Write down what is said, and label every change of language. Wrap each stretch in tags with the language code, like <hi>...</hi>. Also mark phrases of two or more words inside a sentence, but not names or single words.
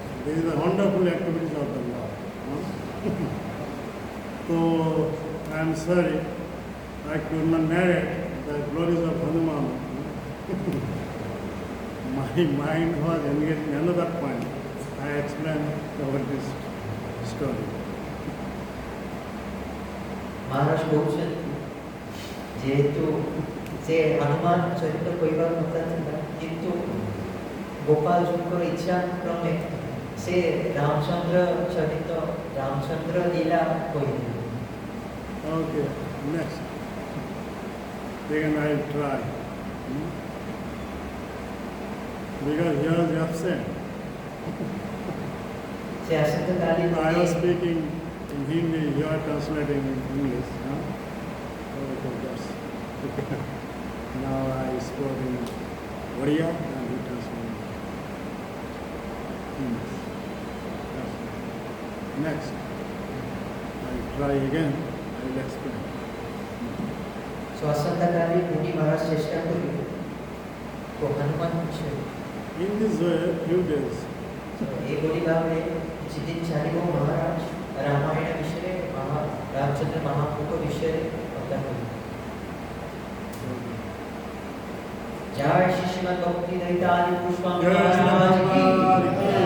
<en>This is the wonderful activities of the Lord. So I am sorry I could not narrate the glories of Hanuman. My mind was engaged in another point. I explained about this story.</en> <or>Maharaj କହୁଛନ୍ତି ଯେହେତୁ ସେ ହନୁମାନ ଚରିତ୍ର କହିବାକୁ ନଥିଲା କିନ୍ତୁ ଗୋପାଳଜୀଙ୍କର ଇଚ୍ଛା କ୍ରମେ ସେ ରାମଚନ୍ଦ୍ର ଚରିତ ରାମଚନ୍ଦ୍ର ଲୀଳା କହିଥିଲେ।</or> <en>Okay, next. Again I will try. Because he was absent.</en> <or>ସେ ଆସନ୍ତାକାଲି</or> <en>I was speaking in Hindi, you are translating in English. Huh? Okay, that's okay. Now I spoke in Oriya and he translated in English. Next. I will try again. I will explain.</en> <or>So ଆସନ୍ତାକାଲି ପୁଣି ମହାରାଜ ଚେଷ୍ଟା କରିବେ ତ ହନୁମାନ ବିଷୟ</or> <en>In this way, few days,</en> <or>ଏଭଳି ଭାବରେ କିଛି ଦିନ ଚାଲିବ ମହାରାଜ ରାମାୟଣ ବିଷୟରେ ରାମଚନ୍ଦ୍ର ମହାପ୍ରଭୁଙ୍କ ବିଷୟରେ କଥା କହିବେ।</or> <hi>जय श्री श्रीमद् भक्ति रहित आदि पुष्पम जय श्री महाराज की Prabhupada</hi>